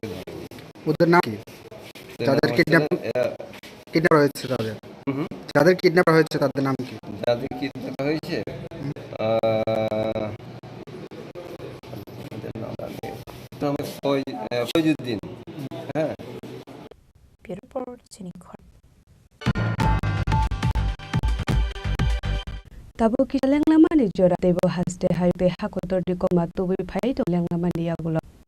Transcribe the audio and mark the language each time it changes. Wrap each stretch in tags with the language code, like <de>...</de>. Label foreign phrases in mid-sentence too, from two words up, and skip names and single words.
<bn>ওদের নাম কি যাদের কিডন্যাপ হয়েছে যাদের কিডন্যাপ হয়েছে তাদের নাম কি যাদের কিডন্যাপ হয়েছে ফয়জুদ্দিন হ্যাঁ</bn> <trp>Tabo ki lenglama ni jora tebo haste haibe hakotor di koma tubi phai to lenglama ni agulo</trp>